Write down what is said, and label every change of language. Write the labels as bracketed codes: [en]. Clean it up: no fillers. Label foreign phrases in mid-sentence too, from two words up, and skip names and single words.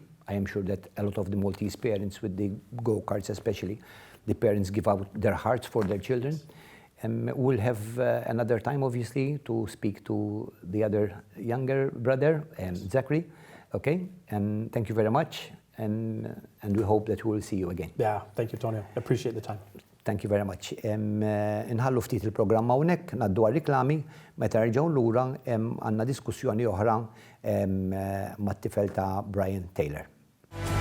[en] I am sure that a lot of the Maltese parents with the go-karts especially, the parents give out their hearts for their children. We'll have another time, obviously, to speak to the other younger brother, Zachary. Okay, and thank you very much, and we hope that we will see you again. Yeah, thank you, Tonio. Appreciate the time. Thank you very much. [mt] Inħallu ftit il-programma hawnhekk ngħaddu għar-riklami meta nerġgħu lura għandna diskussjoni oħra mat-tifel ta' Brian Taylor.